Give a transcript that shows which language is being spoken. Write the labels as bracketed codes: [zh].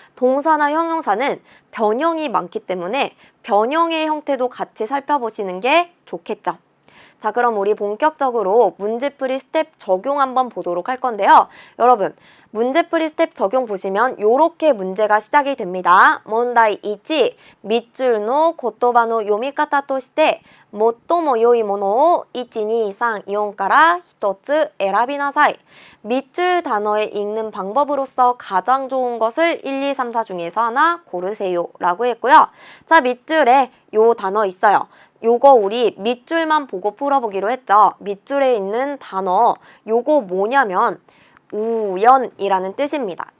[ko] 동사나 형용사는 변형이 많기 때문에 변형의 형태도 같이 살펴보시는 게 좋겠죠. 자, 그럼 우리 본격적으로 문제풀이 스텝 적용 한번 보도록 할 건데요. 여러분, 문제풀이 스텝 적용 보시면 요렇게 문제가 시작이 됩니다. [ja] 問題 1、 [ko] 밑줄 [ja] の言葉の読み方として最も良いものを1、2、3、4から1つ選びなさい. [ko] 밑줄 단어의 읽는 방법으로서 가장 좋은 것을 1, 2, 3, 4 중에서 하나 고르세요 라고 했고요. 자, 밑줄에 요 단어 있어요. 요거 우리 밑줄만 보고 풀어보기로 했죠. 밑줄에 있는 단어 요거 뭐냐면 우연이라는 뜻입니다.